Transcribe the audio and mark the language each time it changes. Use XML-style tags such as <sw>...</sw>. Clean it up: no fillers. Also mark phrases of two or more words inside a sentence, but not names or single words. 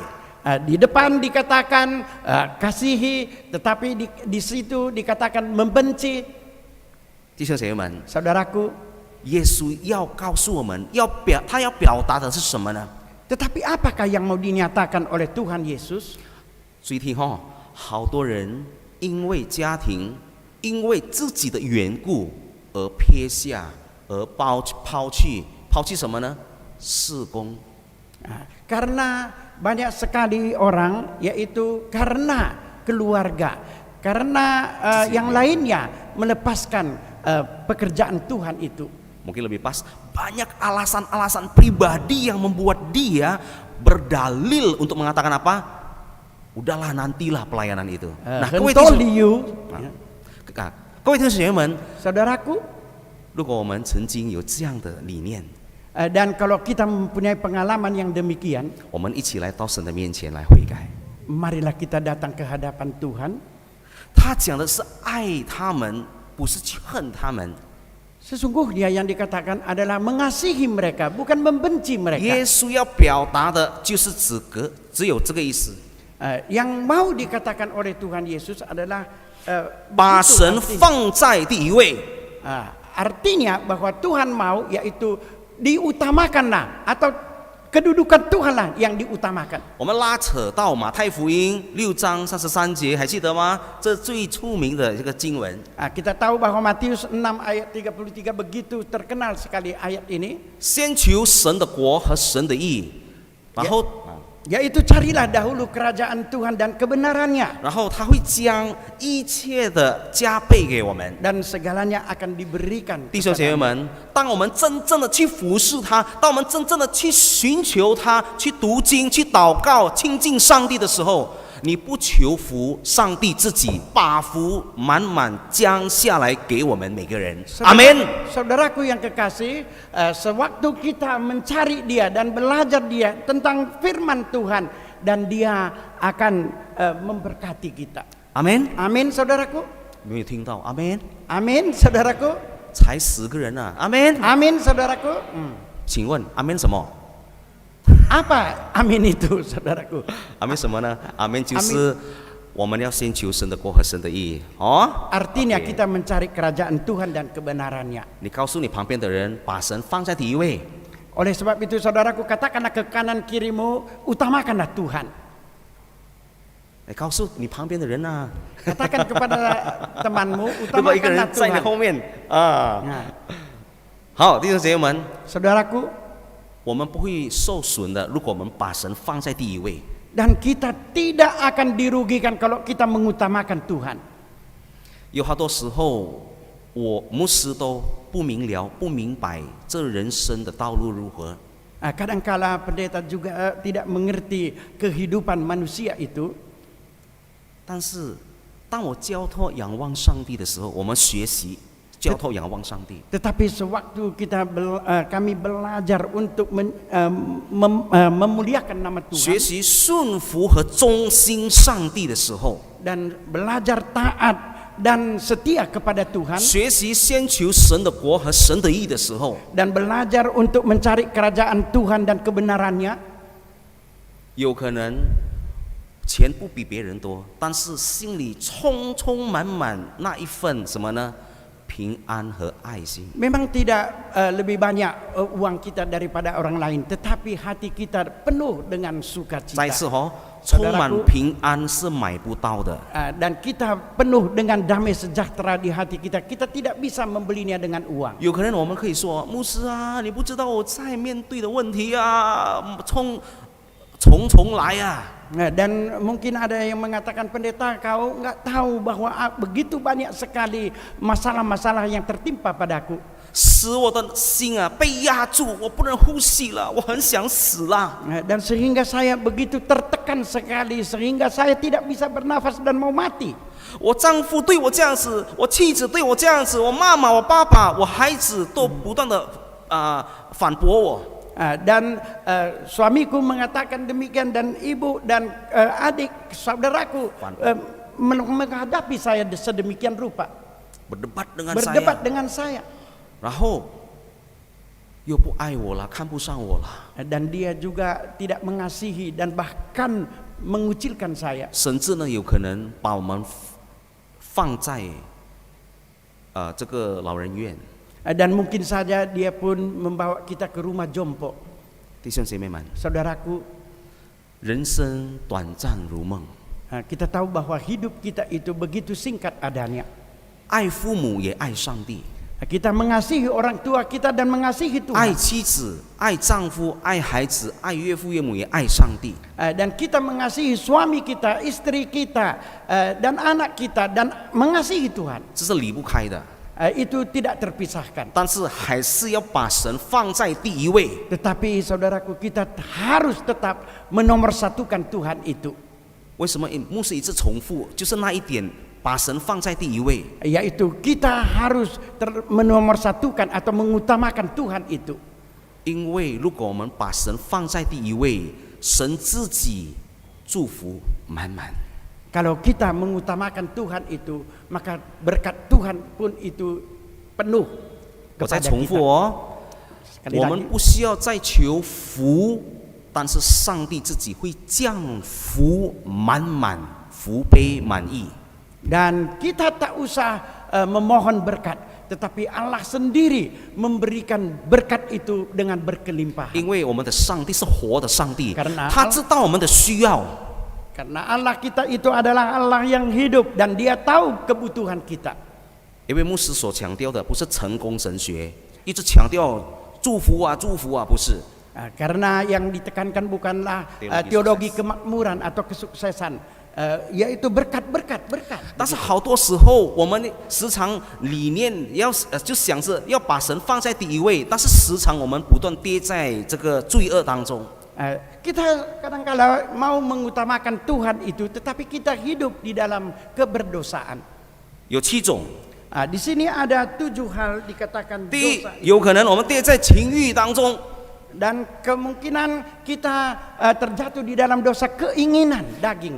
<id>Di depan dikatakan kasihi, tetapi di situ dikatakan membenci.</id> <zh>弟兄姐妹们，</zh> <id>Saudaraku,</id> <zh>耶稣要告诉我们，他要表达的是什么呢？</zh> <id>tetapi apakah yang mau dinyatakan oleh Tuhan Yesus?</id> <zh>注意听哈，好多人因为家庭。因为自己的缘故而撇下，而抛弃什么呢？事工。</zh> <id>Karena banyak sekali orang, yaitu karena keluarga, karena yang lainnya melepaskan pekerjaan Tuhan itu. Mungkin lebih pas, banyak alasan-alasan pribadi yang membuat dia berdalil untuk mengatakan apa? Udahlah nantilah pelayanan itu. Nah,</id> <zh>各位弟兄姐妹们</zh> <id>saudaraku,</id> <zh>如果我们曾经有这样的理念，</zh> <id>dan kalau kita mempunyai pengalaman yang demikian,</id> <zh>我们一起来到神的面前来悔改。</zh> <id>marilah kita datang ke hadapan Tuhan.</id> <zh>他讲的是爱他们，不是去恨他们。</zh> <id>Sesungguhnya yang dikatakan adalah mengasihi mereka, bukan membenci mereka.</id> <zh>耶稣要表达的就是只有这个意思。</zh> <id>Yang mau dikatakan oleh Tuhan Yesus adalah</id> <zh>把神放在第一位。</zh> <id>Artinya bahwa Tuhan mau yaitu diutamakanlah atau kedudukan Tuhanlah yang diutamakan.</id> <zh>我们拉扯到马太福音6章33节，还记得吗？这最出名的这个经文。</zh> <id>Kita tahu bahwa Matius 6 ayat 33 begitu terkenal sekali ayat ini.</id> <zh>先求神的国和神的义，然后</zh> <id>yaitu carilah dahulu kerajaan Tuhan dan kebenarannya.</id> <zh>然后他会将一切的加倍给我们。</zh> <id>Dan segalanya akan diberikan.</id> <zh>弟兄姐妹们，当我们真正的去服侍他，当我们真正的去寻求他，去读经、去祷告、亲近上帝的时候，你不求福，上帝自己把福满满降下来给我们每个人。阿门。</zh> <id>Saudaraku yang kekasih, sewaktu kita mencari Dia dan belajar Dia tentang firman Tuhan, dan Dia akan memberkati kita.</id> <zh>阿门。</zh> <id>Amin, saudaraku.</id> <zh>没有听到？阿门。</zh> <id>Amin, saudaraku.</id> <zh>才10个人啊！阿门。</zh> <id>Amin, saudaraku.</id> <zh>请问阿门什么？</zh> <id>Apa amin itu, saudaraku?</id> <zh>阿门什么呢？阿门就是我们要先求神的国和神的义哦。</zh> <id>Artinya kita mencari kerajaan Tuhan dan kebenarannya.</id> <zh>你告诉你旁边的人，把神放在第一位。</zh> <id>Oleh sebab itu saudaraku, katakanlah ke kanan kirimu, utamakanlah Tuhan.</id> <zh>告诉你旁边的人啊，</zh> <id>Katakan kepada temanmu,</id> <zh>如果一个人</zh> <id>utamakanlah</id> <zh>在你</zh> <id>Tuhan.</id> <zh>后面啊，</zh> <id>Nah,</id> <zh>好，弟兄姐妹们，</zh> <id>saudaraku,</id> <zh>我们不会受损的，如果我们把神放在第一位。</zh> <id>dan kita tidak akan dirugikan kalau kita mengutamakan Tuhan.</id> <zh>有好多时候，我牧师都不明了、不明白这人生的道路如何。</zh> <id>Kadangkala pendeta juga tidak mengerti kehidupan manusia itu.</id> <zh>但是，当我交托仰望上帝的时候，我们学习交托仰望上帝。</zh> <id>Tetapi sewaktu kami belajar untuk memuliakan nama</id> <zh>学</zh> <id>Tuhan</id> <zh>习顺服和忠心上帝的时候，</zh> <id>dan belajar taat dan setia kepada Tuhan</id> <zh>学习先求神的国和神的义的时候，</zh> <id>dan belajar untuk mencari kerajaan Tuhan dan kebenarannya,</id> <zh>有可能钱不比别人多，但是心里充充满满那一份什么呢？平安和爱心。</zh> <id>memang tidak lebih banyak uang kita daripada orang lain, tetapi hati kita penuh dengan</id> <zh>再</zh> <id>sukacita.</id> <zh>次充满平安是买不到的。</zh> <id>Dan kita penuh dengan damai sejahtera di hati kita. Kita tidak bisa membelinya dengan uang.</id> <zh>有可能我们可以说，牧师啊，你不知道我在面对的问题啊，重重来啊。</zh> <id>Dan mungkin ada yang mengatakan, pendeta, kau nggak tahu bahwa begitu banyak sekali masalah-masalah yang tertimpa padaku.</id> <zh>使我的心啊被压住，我不能呼吸了，我很想死了。</zh> <id>Dan sehingga saya begitu tertekan sekali, sehingga saya tidak bisa bernafas dan mau mati.</id> <zh>我丈夫对我这样子，我妻子对我这样子，我妈妈、我爸爸、我孩子都不断的反驳我。</zh> <id>Dan suamiku mengatakan demikian, dan ibu dan adik saudaraku menghadapi saya sedemikian rupa, berdebat dengan saya.</id> <zh>然后又不爱我了，看不上我了。</zh> <id>Dan dia juga tidak mengasihi dan bahkan mengucilkan saya.</id> <zh>甚至呢，有可能把我们放在这个老人院。</zh> <id>Dan mungkin saja dia pun membawa kita ke rumah jompo.</id> <zh>弟兄姐妹们，</zh> <id>Saudaraku,</id> <zh>人生短暂如梦。</zh> <id>kita tahu bahwa hidup kita itu begitu singkat adanya.</id> <zh>爱父母也爱上帝，</zh> <id>Kita mengasihi orang tua kita dan mengasihi</id> <zh>爱</zh> <id>Tuhan.</id> <zh>妻子、爱丈夫、爱孩子、爱岳父岳母也爱上帝。</zh> <id>Dan kita mengasihi suami kita, istri kita, dan anak kita, dan mengasihi Tuhan.</id> <zh>这是离不开的。</zh> <id>Itu tidak terpisahkan.</id> <zh>但是还是要把神放在第一位。</zh> <id>Tetapi saudaraku, kita harus tetap menomorsatukan Tuhan itu.</id> <zh>为什么牧师一直重复？就是那一点，把神放在第一位。</zh> <id>Yaitu kita harus menomorsatukan atau mengutamakan Tuhan itu.</id> <zh>因为如果我们把神放在第一位，神自己祝福满满。</zh> <id>Kalau kita mengutamakan Tuhan itu, maka berkat Tuhan pun itu penuh</id> <zh>我再</zh> <id>kepada</id> <zh>重复</zh> <id>kita.</id> <zh>哦，</zh> <id>Sekali</id> <zh>我</zh> <id>lagi.</id> <zh>们不需要再求福，但是上帝自己会降福满满，福杯满溢。</zh> <id>Dan kita tak usah memohon berkat, tetapi Allah sendiri memberikan berkat itu dengan berkelimpahan.</id> <zh>因为我们的上帝是活的上帝，</zh> <id>Karena</id> <zh>他知道我们的需要。</zh> <id>Karena Allah kita itu adalah Allah yang hidup dan Dia tahu kebutuhan kita.</id> <zh>因为牧师所强调的不是成功神学，一直强调祝福啊祝福啊，不是。</zh> <id>Karena yang ditekankan bukanlah teologi kemakmuran atau kesuksesan, yaitu berkat.</id> <zh>但是好多时候我们时常理念就想着要把神放在第一位，但是时常我们不断跌在这个罪恶当中。</zh> <id>Kita kadang-kala mau mengutamakan Tuhan itu, tetapi kita hidup di dalam keberdosaan.</id> <zh>有7种。</zh> <id>Di sini ada 7 hal dikatakan</id> <zh>第一</zh> <id>dosa，</id> <zh>有可能我们跌在情欲当中。</zh> <id>dan kemungkinan kita terjatuh di dalam dosa keinginan daging,</id>